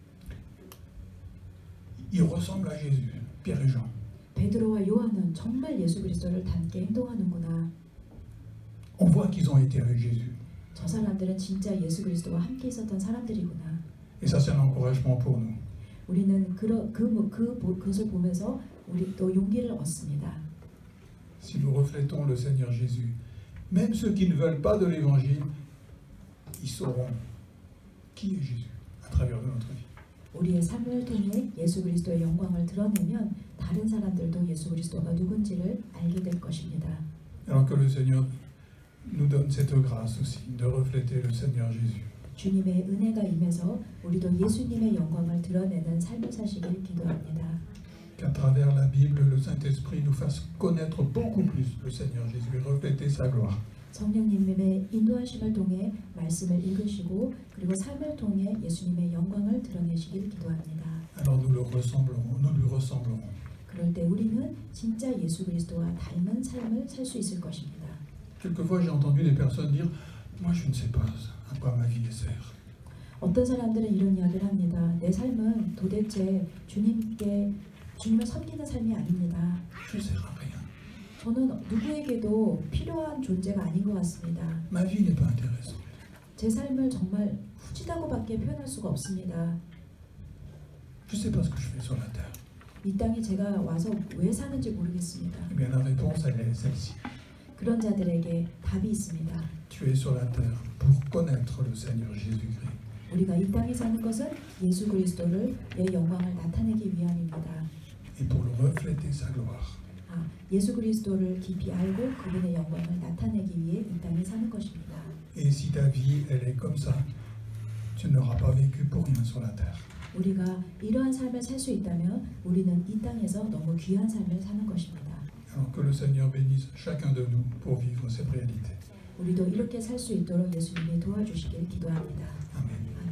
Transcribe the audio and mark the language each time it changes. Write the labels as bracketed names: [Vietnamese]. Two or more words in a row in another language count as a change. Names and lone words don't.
[French] Ils ressemblent à Jésus, Pierre et Jean. [Korean] 베드로와 요한은 정말 예수 그리스도를 닮게 행동하는구나. [French] On voit qu'ils ont été avec Jésus. [Korean] 저 사람들은 진짜 예수 그리스도와 함께 있었던 사람들이구나. [French] Et ça, c'est un encouragement pour nous. [Korean] 우리는 그것을 보면서 우리 또 용기를 얻습니다. [French] Si nous reflétons le Seigneur Jésus, même ceux qui ne veulent pas de l'Évangile, ils sauront qui est Jésus à travers de notre vie. [Korean] 우리의 삶을 통해 예수 그리스도의 영광을 드러내면 다른 사람들도 예수 그리스도가 누군지를 알게 될 것입니다. [French] Alors que le Seigneur nous donne cette grâce aussi de refléter le Seigneur Jésus. [Korean] 주님의 은혜가 임해서 우리도 예수님의 영광을 드러내는 삶을 사시길 기도합니다. [French] Qu'à travers la Bible, le Saint-Esprit nous fasse connaître beaucoup plus le Seigneur Jésus et refléter sa gloire. [Korean] 성령님의 인도하심을 통해 말씀을 읽으시고 그리고 삶을 통해 예수님의 영광을 드러내시길 기도합니다. [French] Alors nous lui ressemblerons. [Korean] 그럴 때 우리는 진짜 예수 그리스도와 닮은 삶을 살 수 있을 것입니다. [French] Quelquefois, j'ai entendu des personnes dire, moi je ne sais pas à quoi ma vie sert. [Korean] 어떤 사람들은 이런 이야기를 합니다. 내 삶은 도대체 주님을 섬기는 삶이 아닙니다. [French] Je ne sers à rien. [Korean] 저는 누구에게도 필요한 존재가 아닌 것 같습니다. [French] Ma vie n'est pas intéressante. [Korean] 제 삶을 정말 후지다고밖에 표현할 수가 없습니다. [French] Je ne sais pas ce que je fais sur la terre. [Korean] 이 땅에 제가 와서 왜 사는지 모르겠습니다. [French] Eh bien, la réponse, elle est celle-ci. [Korean] 그런 자들에게 답이 있습니다. [French] Tu es sur la terre pour connaître le Seigneur Jésus-Christ. [Korean] 우리가 이 땅에 사는 것은 예수 그리스도의 영광을 나타내기 위함입니다. [French] Et pour le refléter sa gloire. [Korean] 예수 그리스도를 깊이 알고 그분의 영광을 나타내기 위해 이 땅에 사는 것입니다. [French] Et si ta vie, elle est comme ça, tu n'auras pas vécu pour rien sur la terre. [Korean] 우리가 이러한 삶을 살 수 있다면 우리는 이 땅에서 너무 귀한 삶을 사는 것입니다. [French] Alors que le Seigneur bénisse chacun de nous pour vivre cette réalité. [Korean] 우리도 이렇게 살 수 있도록 예수님이 도와주시길 기도합니다. [French] Amen.